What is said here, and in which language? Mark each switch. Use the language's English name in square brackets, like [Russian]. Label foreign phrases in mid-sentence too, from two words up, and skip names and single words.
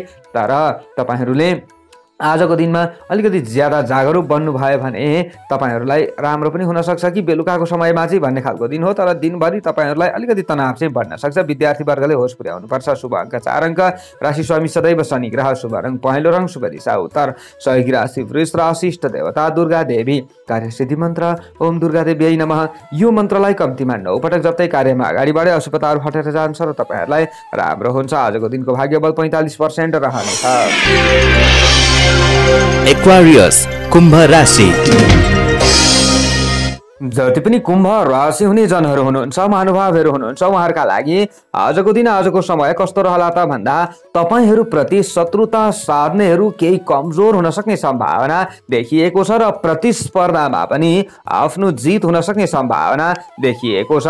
[Nepali] तर तपाईहरूले आजको दिनमा अलिकति ज्यादा जागरुक बन्नु भयो भने तपाईहरूलाई राम्रो पनि हुन सक्छ कि बेलुकाको समयमा चाहिँ भन्ने खालको दिन हो। तर दिनभरि तपाईहरूलाई अलिकति तनाव चाहिँ बढ्न सक्छ। विद्यार्थी वर्गले होस पुर्याउनुपर्छ। शुभ अङ्क 4 अङ्क, राशि स्वामी सदैव शनि ग्रह, शुभ रङ पहेँलो रङ, शुभ दिशा उत्तर, सहयोगी राशि वृष राशि, इष्ट देवता दुर्गा देवी, कार्य सिद्धि मन्त्र [Sanskrit] ओम दुर्गा देवी नमः। [Nepali] यो मन्त्रलाई कम्तीमा 9 पटक जप्दै कार्यमा अगाडि बढे अशुभताहरू हटेर जान्छ र तपाईहरूलाई राम्रो हुन्छ। आजको दिनको भाग्य बल 45% रहनेछ। एक्वारियस कुम्भ राशि। जति पनि कुम्भ राशि हुने जनहरू हुनुहुन्छ, महानुभावहरू हुनुहुन्छ, उहाँहरूका लागि आजको दिन आजको समय कस्तो रहला त भन्दा तपाईहरूप्रति शत्रुता साध्नेहरू केही कमजोर हुन सक्ने सम्भावना देखिएको छ र प्रतिस्पर्धामा पनि आफ्नो जित हुन सक्ने सम्भावना देखिएको छ।